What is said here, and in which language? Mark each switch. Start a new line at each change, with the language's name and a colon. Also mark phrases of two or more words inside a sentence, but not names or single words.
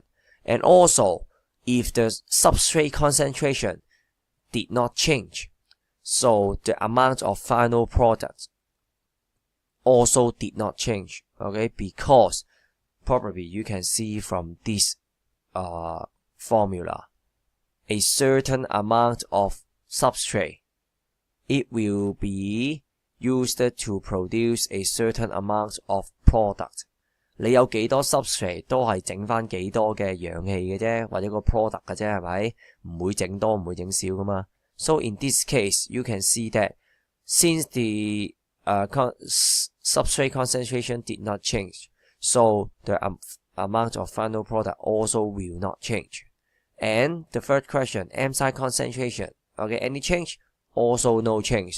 English: And also, if the substrate concentration did not change, so the amount of final product also did not change, okay, because probably you can see from this formula, a certain amount of substrate, it will be used to produce a certain amount of product.
Cantonese: 你有幾多 substrate 都係整返幾多嘅氧氣嘅啫，或者個 product 嘅啫，係咪？唔會整多，唔會整少噶嘛。
English: So in this case, you can see that since the substrate concentration did not change, so the amount of final product also will not change. And the third question, enzyme concentration. Okay, any change? Also no change.